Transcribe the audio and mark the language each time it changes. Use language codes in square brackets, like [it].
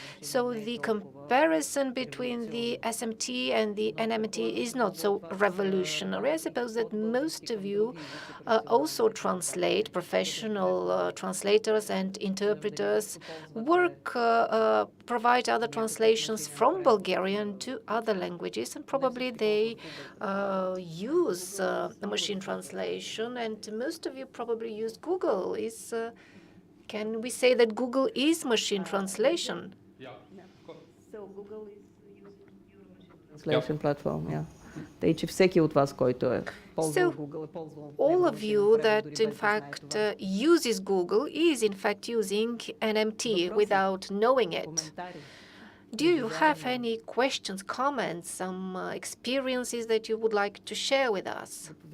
[en] So the comparison between the SMT and the NMT is not so revolutionary. I suppose that most of you also translate, professional translators and interpreters work provide other translations from Bulgarian to other languages, and probably they use the machine translation. And most of you probably use Google. Can we say that Google is machine translation? So Google is using translation platform, yeah. [bg] Тъй, че всеки от вас, който е ползвал Google, е ползвал. [en] All of you that in fact uses Google is in fact using NMT without knowing it. Do you have any questions, comments, some experiences that you would like to share with us?